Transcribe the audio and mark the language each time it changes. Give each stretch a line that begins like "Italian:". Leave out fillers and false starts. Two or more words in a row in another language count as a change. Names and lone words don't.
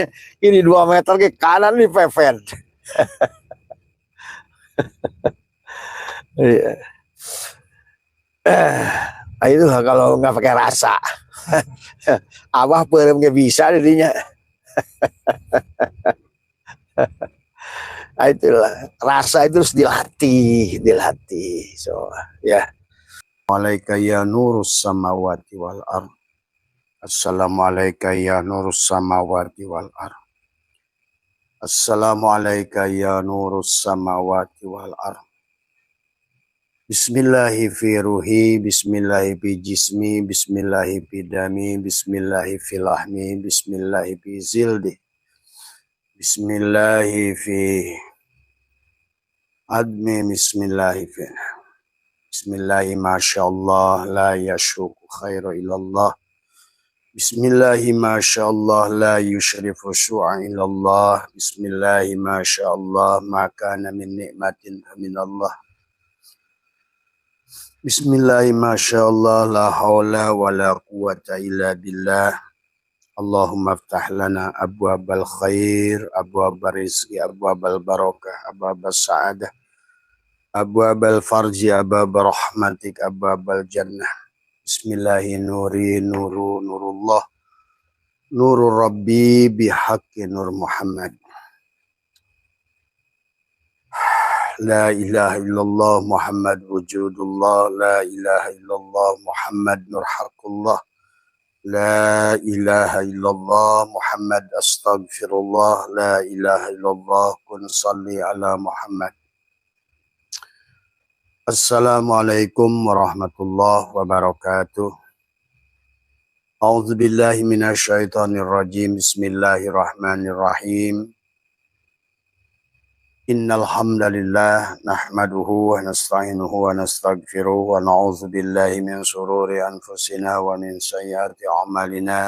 Indonesian: Kiri 2 meter ke kanan nih pepet. Itu kalau nggak pakai rasa. Abah perem nggak bisa jadinya. Itulah rasa itu harus dilatih. So ya.
Arabic: عليك يا نور السماوات والأرض. السلام عليكم يا نور السماوات والأرض. السلام عليكم يا نور السماوات والأرض. بسم الله في روحي, بسم الله في جسمي، بسم الله في دمي، بسم الله في لحمي، بسم الله في جلدي، بسم الله في عظمي، بسم الله في بسم الله ما شاء الله لا يسوق خير إلا الله. بسم الله ما شاء الله لا يصرف سوءا إلا الله. بسم الله ما شاء الله ما كان من نعمة من الله. بسم الله ما شاء الله لا حول ولا قوة إلا بالله. اللهم افتح لنا أبواب الخير، أبواب الرزق، أبواب البركة، أبواب السعادة، أبواب الفرج، أبواب رحمتك، أبواب الجنة. بسم الله نوري نور نور الله، نور ربي بحق نور محمد. لا إله إلا الله محمد وجود الله، لا إله إلا الله محمد نور حق الله، لا إله إلا الله محمد أستغفر الله، لا إله إلا الله كن صل على محمد. السلام عليكم ورحمة الله وبركاته. أعوذ بالله من الشيطان الرجيم. بسم الله الرحمن الرحيم. إن الحمد لله نحمده ونستعينه ونستغفره ونعوذ بالله من شرور أنفسنا ومن سيئات أعمالنا.